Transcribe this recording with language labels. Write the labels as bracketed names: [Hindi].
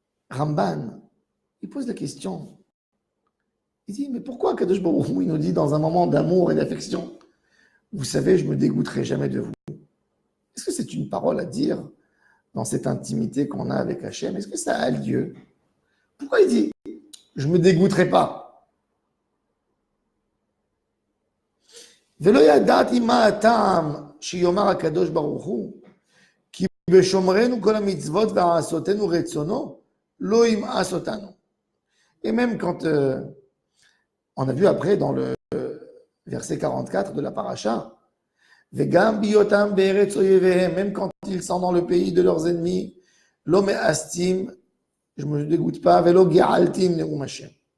[French] Ramban, il pose la question. Il dit, mais pourquoi Kadosh Baruch Hu, il nous dit dans un moment d'amour et d'affection, vous savez, je ne me dégoûterai jamais de vous. Est-ce que c'est une parole à dire dans cette intimité qu'on a avec Hachem? Est-ce que ça a lieu? Pourquoi il dit, je ne me dégoûterai pas? [Hebrew] ולא ידעתי מה הטעם שיאמר הקדוש ברוך הוא, כי בשומרנו כל המצוות ועשותנו רצונו, לא ימאס אותנו. [French] Et même quand on a vu après dans le verset 44 de la paracha, [Hebrew] וגם בהיותם בארץ אויביהם, [French] même quand ils sont dans le pays de leurs ennemis, [Hebrew] לא מאסתים, [French] je ne me dégoûte pas, [Hebrew] ולא געלתים נאום השם.